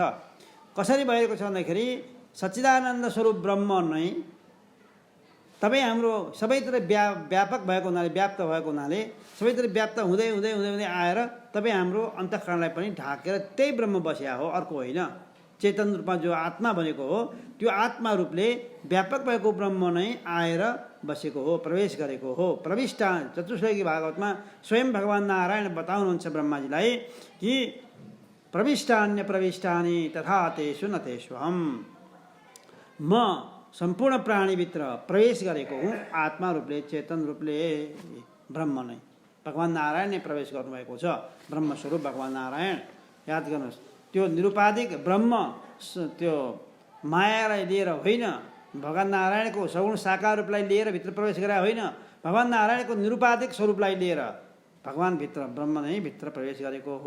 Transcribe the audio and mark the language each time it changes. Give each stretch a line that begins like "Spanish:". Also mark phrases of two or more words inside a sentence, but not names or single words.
Nepali: कसरी भइरहेको छ भन्दाखेरि सच्चिदानन्द स्वरूप ब्रह्म नै तपाईँ हाम्रो सबैतिर व्यापक भएको हुनाले, व्याप्त भएको हुनाले, सबैतिर व्याप्त हुँदै हुँदै हुँदै हुँदै आएर तपाईँ हाम्रो अन्तःकरणलाई पनि ढाकेर त्यही ब्रह्म बस्या हो, अर्को होइन। चेतन रूपमा जो आत्मा भनेको हो, त्यो आत्मा रूपले व्यापक भएको ब्रह्म नै आएर बसेको हो, प्रवेश गरेको हो। प्रविष्टान चतुश्लोकी भागवतमा स्वयं भगवान् नारायण बताउनुहुन्छ ब्रह्माजीलाई कि
Sanskrit: प्रविष्टान्य प्रविष्टानि तथा तेषु न तेष्वहम,
Nepali: म सम्पूर्ण प्राणीभित्र प्रवेश गरेको हुँ आत्मा रूपले, चेतन रूपले। ब्रह्म नै भगवान् नारायण नै प्रवेश गर्नुभएको छ, ब्रह्मस्वरूप भगवान् नारायण। याद गर्नुहोस्, त्यो निरुपाधिक ब्रह्म त्यो मायालाई लिएर होइन, भगवान् नारायणको सगुण साकार रूपलाई लिएर भित्र प्रवेश गरे होइन, भगवान् नारायणको निरुपाधिक स्वरूपलाई लिएर भगवान्भित्र ब्रह्म नै भित्र प्रवेश गरेको हो।